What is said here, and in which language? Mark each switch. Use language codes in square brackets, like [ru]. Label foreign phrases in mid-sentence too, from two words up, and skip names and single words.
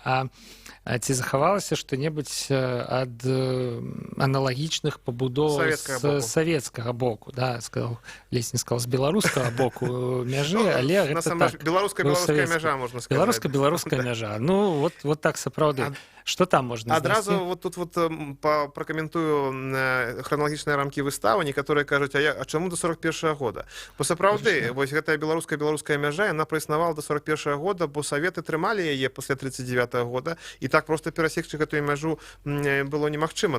[be] Ці захавалася што-небудзь ад аналагічных пабудоў з савецкага боку? Да, ледзь не сказал, з беларускага боку мяжы, але гэта так. Беларуска-беларуская мяжа, можна сказаць. Беларуска-беларуская мяжа. Ну, вот так сапраўды. [ru] Что там можно [be] Адразу вот тут вот пракаментую храналагічныя рамкі выставы. Некаторыя кажуць, а чаму до 41-го года? Бо сапраўды, вось гэтая беларуска-беларуская мяжа, яна праіснавала до 41-го года, бо саветы трымалі яе пасля 39-го года, і так просто перасекчы гэтую мяжу было немагчыма.